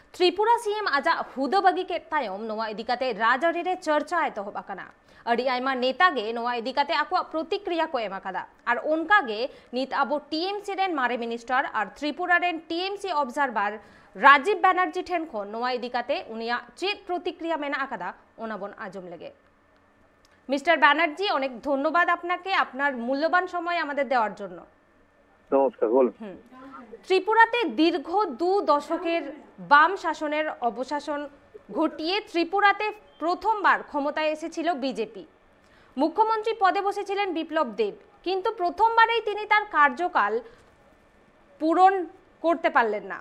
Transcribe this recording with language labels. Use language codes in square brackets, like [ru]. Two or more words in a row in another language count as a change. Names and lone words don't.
[sat] त्रिपुरा सीएम आजा हुदा बगी के तायम नोआ इदिकाते राजआरी रे चर्चा एतहब आकना अड़ी आयमा नेता गे नोआ इदिकाते आकुआ प्रतिक्रिया को एम आकादा और उनका गे नित आबो टीएमसी रेन मारे मिनिस्टर और त्रिपुरा रेन टीएमसी ऑब्जार्वर राजीव बैनार्जी ठेन खन नोआ इदिकाते उनिया चेत प्रतिक्रिया मेना आकादा ओनाबन आजम लेगे मिस्टर बैनार्जी [bn] অনেক ধন্যবাদ আপনাকে আপনার মূল্যবান সময় আমাদের দেওয়ার জন্য। নমস্কার, বলুন। ত্রিপুরাতে দীর্ঘ 2 দশকের বাম শাসনের অবসান ঘটিয়ে ত্রিপুরাতে প্রথমবার ক্ষমতায় এসেছিল বিজেপি। মুখ্যমন্ত্রী পদে বসেছিলেন বিপ্লব দেব, কিন্তু প্রথমবারেই তিনি তার কার্যকাল পূরণ করতে পারলেন না।